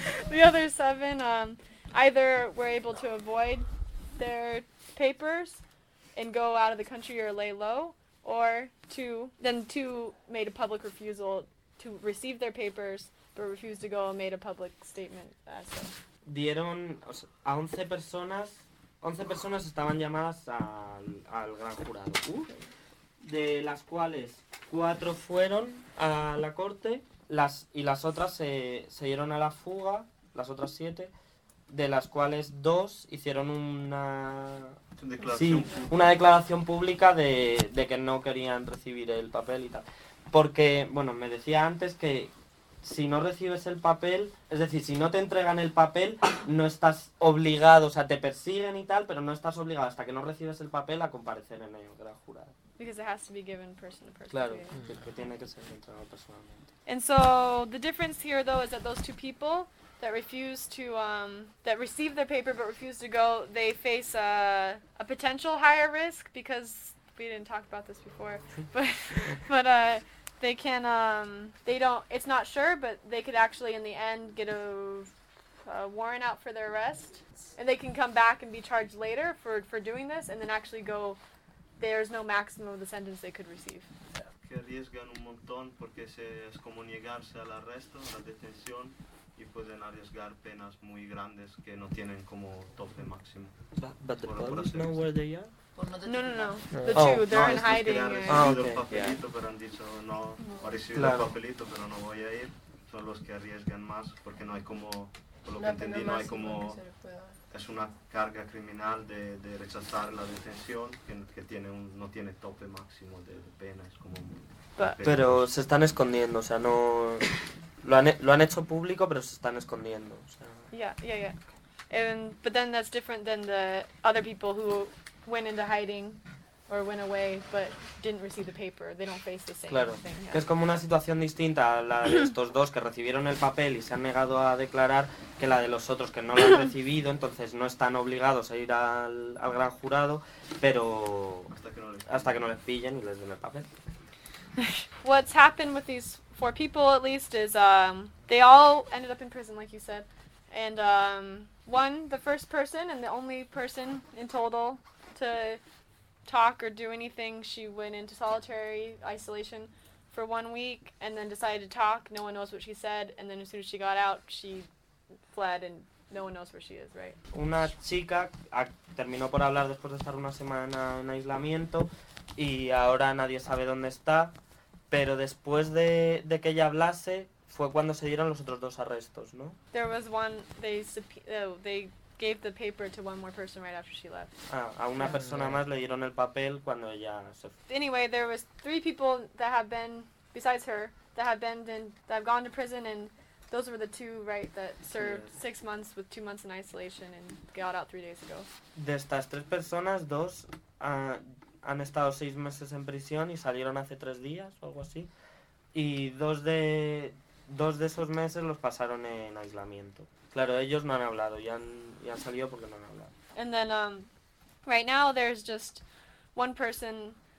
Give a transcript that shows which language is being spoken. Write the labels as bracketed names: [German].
[English] The other 7 either were able to avoid their... papers and go out of the country or lay low, or 2 made a public refusal to receive their papers but refused to go and made a public statement. [Spanish] Dieron, o sea, a 11 personas, 11 personas estaban llamadas al gran jurado, de las cuales 4 fueron a la corte, las otras se dieron a la fuga, las otras 7, de las cuales 2 hicieron una... Declaración. Sí, una declaración pública de que no querían recibir el papel y tal. Porque, bueno, me decía antes que si no recibes el papel, es decir, si no te entregan el papel, no estás obligado, o sea, te persiguen y tal, pero no estás obligado hasta que no recibes el papel a comparecer en el gran jurado. [English] Because it has to be given person to person. [Spanish] Claro, que tiene que ser entregado personalmente. [English] And so, the difference here, though, is that those 2 people... that refuse to that receive their paper but refuse to go, they face a potential higher risk, because we didn't talk about this before, but they can they don't, it's not sure, but they could actually in the end get a warrant out for their arrest, and they can come back and be charged later for doing this, and then actually go, there's no maximum of the sentence they could receive. [Spanish] Que arriesgan un montón porque es como negarse al arresto, la detención. Y pueden arriesgar penas muy grandes que no tienen como tope máximo. [English] But the police know where they are? No. The 2, they're in hiding. [Spanish] Ah, okay. Recibido el papelito, pero han dicho no. Ha recibido el papelito, pero no voy a ir. Son los que arriesgan más, porque no hay como, por lo que entendí, no hay como... Es una carga criminal de rechazar la detención que tiene un, no tiene tope máximo de pena. Es como pero se están escondiendo, o sea, no... Lo han hecho público, pero se están escondiendo. O sea. [English] Yeah. And but then that's different than the other people who went into hiding or went away but didn't receive the paper. They don't face the same [Spanish] claro. [English] thing. [Spanish] Claro. Que es como una situación distinta a la de estos 2 que recibieron el papel y se han negado a declarar, que la de los otros que no lo han recibido, entonces no están obligados a ir al gran jurado, pero hasta que no les pillen y les den el papel. [English] What's happened with these 4 people, at least, is they all ended up in prison, like you said. And the first person and the only person in total to talk or do anything, she went into solitary isolation for 1 week and then decided to talk. No one knows what she said. And then as soon as she got out, she fled and no one knows where she is, right? [Spanish] Una chica terminó por hablar después de estar una semana en aislamiento y ahora nadie sabe dónde está. Pero después de que ella hablase, fue cuando se dieron los otros 2 arrestos, ¿no? [English] There was one, they gave the paper to one more person right after she left. [Spanish] Ah, a una persona más le dieron el papel cuando ella se fue. [English] Anyway, there was 3 people that have been, besides her, that have gone to prison, and those were the 2, right, that served 6 months with 2 months in isolation and got out 3 days ago. [Spanish] De estas 3 personas, 2... han estado 6 meses en prisión y salieron hace 3 días o algo así. Y 2 de esos meses los pasaron en aislamiento. Claro, ellos no han hablado, y han salido porque no han hablado. [English] And then right now there's just one person